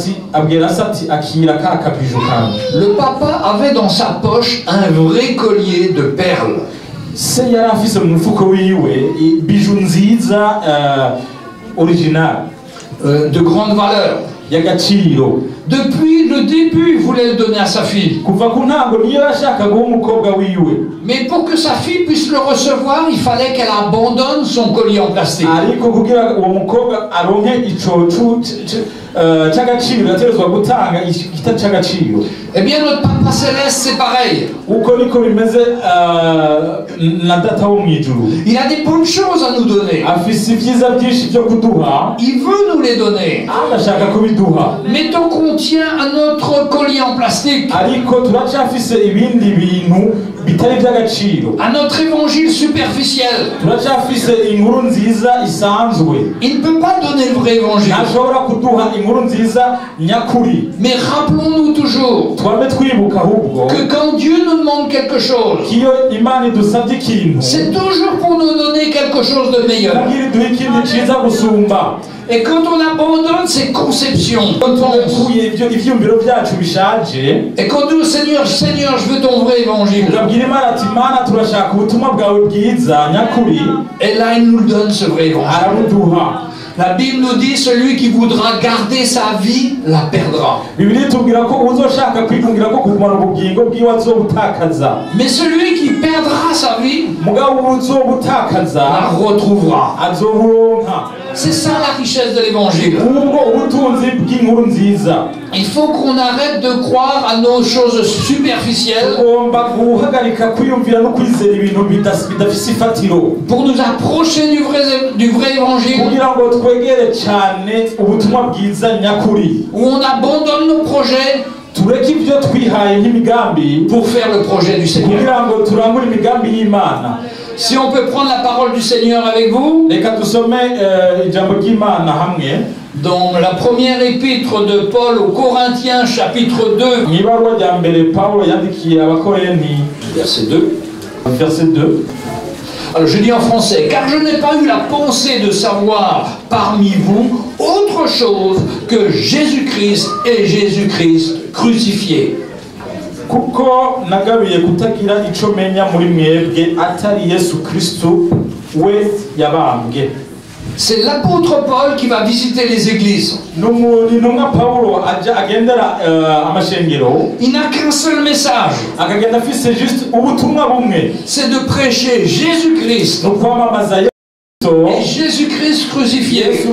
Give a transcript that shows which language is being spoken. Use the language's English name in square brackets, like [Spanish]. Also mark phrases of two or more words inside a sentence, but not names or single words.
[French] Le papa avait dans sa poche un vrai collier de perles. De grande valeur. y'agaciro. Depuis le début, il voulait le donner à sa fille. [Rundi] Kuva ku ntango niyo yashaka guha umukobwa wiwe. [French] Mais pour que sa fille puisse le recevoir, il fallait qu'elle abandonne son collier en plastique. [Rundi] Ariko kugira uwo mukobwa aronke ico c'agaciro yaterezwa gutanga igita c'agaciro. [French] Eh bien, notre Papa Céleste, c'est pareil. [Rundi] Uko niko bimeze na data wo mwijuru. [French] Il a des bonnes choses à nous donner. [Rundi] Afise ivyiza byinshi byo kuduha. [French] Il veut nous les donner. [Rundi] Arashaka kubiduha. [French] Mais tant qu'on tient à notre collier en plastique, [Rundi] ariko turacafise ibindi bintu bitari by'agaciro, [French] à notre évangile superficiel, [Rundi] turacafise inkuru nziza isanzwe. [French] Il ne peut pas donner le vrai évangile. [Rundi] Ntashobora kuduha inkuru nziza nyakuri. [French] Mais rappelons-nous toujours [Rundi] twame twibuka ahubwo [French] que quand Dieu nous demande quelque chose, [Rundi] kiyo Imana idusabye ikintu, [French] c'est toujours pour nous donner quelque chose de meilleur. [Rundi] kugira iduhe ikintu ciza gusumba. [French] Et quand on abandonne ses conceptions, quand on [Rundi] ivyumviro vyacu bishaje, [French] et quand nous, Seigneur, je veux ton vrai évangile, [Rundi] ukabwira Imana ati Mana turashaka ubutumwa bwawe bwiza nyakuri, [French] et là il nous donne ce vrai évangile. [Rundi] arabuduha. [French] La Bible nous dit celui qui voudra garder sa vie la perdra. [Rundi] Bibiliya itubwira ko uzoshaka kwigungira ko kugumana ubugingo bwiwe azobutakaza. [French] Mais celui qui perdra sa vie [Rundi] mugabo uzobutakaza [French] la retrouvera. [Rundi] azoburonka. [French] C'est ça la richesse de l'évangile. [Rundi] Ubwo ubutunzi bw'inkuru nziza. [French] Il faut qu'on arrête de croire à nos choses superficielles [Rundi] ugomba guhagarika kwiyumvira no kwizera ibintu bidafise ifatiro, [French] pour nous approcher du vrai évangile, [Rundi] kugira ngo twegere cyane ubutumwa bwiza nyakuri, [French] où on abandonne nos projets [Rundi] tureke ibyo twihaye nk'imigambi [French] pour faire le projet du Seigneur. [Rundi] kugira ngo turangure imigambi y'Imana. [French] Si on peut prendre la parole du Seigneur avec vous, [Rundi] reka dusome ijambo ry'Imana hamwe [French] dans la première épître de Paul aux Corinthiens, chapitre 2, [Rundi] mw'ibaruwa rya mbere Pawulo yandikiye abakorenti, [French] verset 2. verset 2. Alors je dis en français, car je n'ai pas eu la pensée de savoir parmi vous autre chose que Jésus-Christ et Jésus-Christ crucifié. [Rundi] Kuko nagabiye kutagira ico menya muri mwebwe atari Yesu Kristo we yabambwe. [French] C'est l'apôtre Paul qui va visiter les églises. Il n'a qu'un seul message. C'est de prêcher Jésus-Christ et Jésus-Christ crucifié.